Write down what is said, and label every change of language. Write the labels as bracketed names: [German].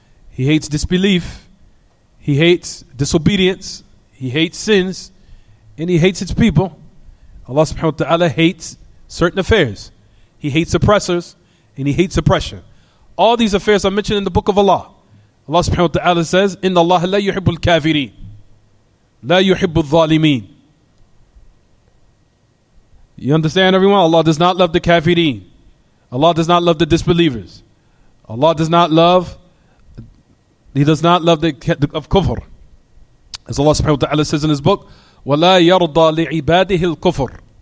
[English] He hates disbelief. He hates disobedience. He hates sins. And He hates its people. Allah subhanahu wa ta'ala hates certain affairs. He hates oppressors, and He hates oppression. All these affairs are mentioned in the book of Allah. [Arabic] Allah subhanahu wa ta'ala says, إِنَّ اللَّهَ لَا يُحِبُّ الْكَافِرِينَ لَا يُحِبُّ الظَّالِمِينَ. [English] You understand, everyone? Allah does not love the kafirin. Allah does not love the disbelievers. Allah does not love, He does not love the of kufr. As Allah subhanahu wa ta'ala says in His book, [Arabic] وَلَا يَرْضَى لِعِبَادِهِ الْكُفْرِ.